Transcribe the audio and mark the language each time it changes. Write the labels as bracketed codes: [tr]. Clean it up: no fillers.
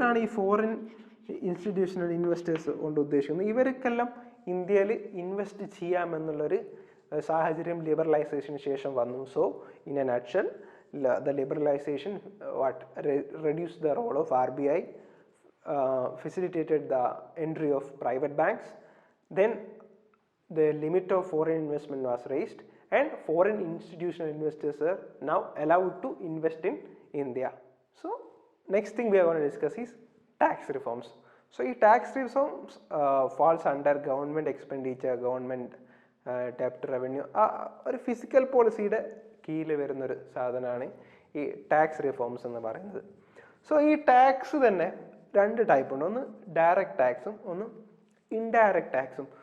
[ml] ഇവരാണ് ഈ foreign institutional investors കൊണ്ട് ഉദ്ദേശിക്കുന്നത്. ഇവർക്കെല്ലാം ഇന്ത്യയിൽ ഇൻവെസ്റ്റ് ചെയ്യാമെന്നുള്ളൊരു സാഹചര്യം ലിബറലൈസേഷന് ശേഷം വന്നു. So in A nutshell, [en] the liberalization reduced the role of RBI, facilitated the entry of private banks, then the limit of foreign investment was raised and foreign institutional investors are now allowed to invest in India. So next thing we are going to discuss is tax reforms. [ml] So ഈ [en] tax reforms falls under government expenditure, government debt revenue, [ml] ഒരു physical പോളിസിയുടെ കീഴിൽ വരുന്നൊരു സാധനമാണ് ഈ tax reforms എന്ന് പറയുന്നത്. So ഈ ടാക്സ് തന്നെ 2 ടൈപ്പ് ഉണ്ട്. ഒന്ന് ഡയറക്റ്റ് ടാക്സും ഒന്ന് ഇൻഡയറക്റ്റ് ടാക്സും.